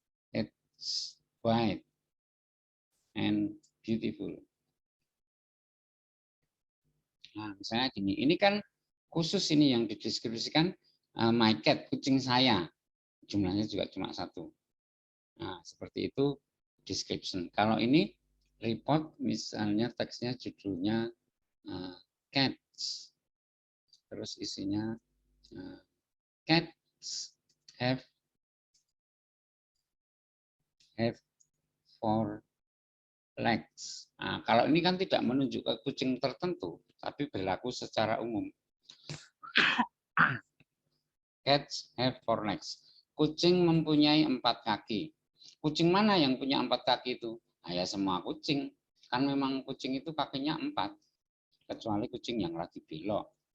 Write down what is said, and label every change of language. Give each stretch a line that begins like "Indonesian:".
English: It's white and beautiful.
Indonesian: Nah, misalnya gini. Ini kan khusus ini yang dideskripsikan
English: my cat,
Indonesian: kucing saya. Jumlahnya juga cuma satu. Nah, seperti itu description. Kalau ini report, misalnya teksnya judulnya cats. Terus isinya
English: cats have 4 legs.
Indonesian: Nah, kalau ini kan tidak menunjuk ke kucing tertentu, tapi berlaku secara umum.
English: Cats have 4 legs.
Indonesian: Kucing mempunyai 4 kaki. Kucing mana yang punya 4 kaki itu? Nah, ya semua kucing. Kan memang kucing itu kakinya 4. Kecuali kucing yang lagi belok.